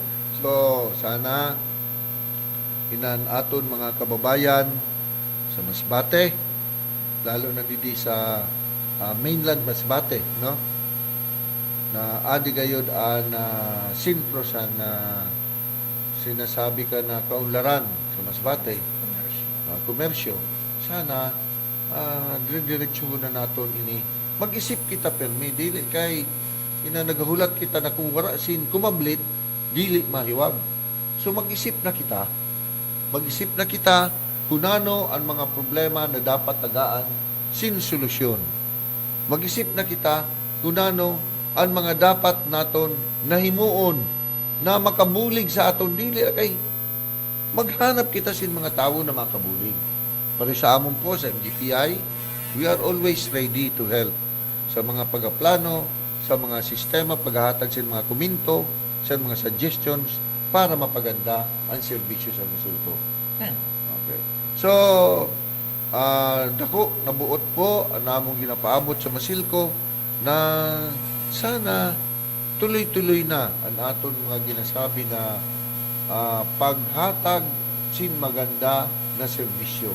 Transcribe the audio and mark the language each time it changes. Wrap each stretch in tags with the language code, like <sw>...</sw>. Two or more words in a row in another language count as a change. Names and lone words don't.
<msb>So sana inan aton mga kababayan sa Masbate lalo na didi sa mainland Masbate, no? Na adi gayod na sintro sa na sinasabi ka na kaunlaran sa Masbate, komersyo. Sana dire-diretso na naton ini. Mag-isip kita permi dili kay ina nagahulat kita na kung wala sin kumablit dili mahiwag. So mag-isip na kita. Mag-isip na kita kung ano ang mga problema na dapat tagaan sin solusyon. Mag-isip na kita kung ano ang mga dapat naton nahimuon na makabulig sa aton dili kay maghanap kita sin mga tao na makabulig. Para sa amon po sa MGPI,</msb> <en>we are always ready to help</en> <msb>sa mga pagplano, sa mga sistema, paghahatag sa mga komento, sa mga suggestions para mapaganda ang serbisyo sa Masilco. Okay. So, dako nabuot po ang namong ginapaabot sa Masilco na sana tuloy-tuloy na ang aton mga ginasabi na paghatag sin maganda na serbisyo.</msb>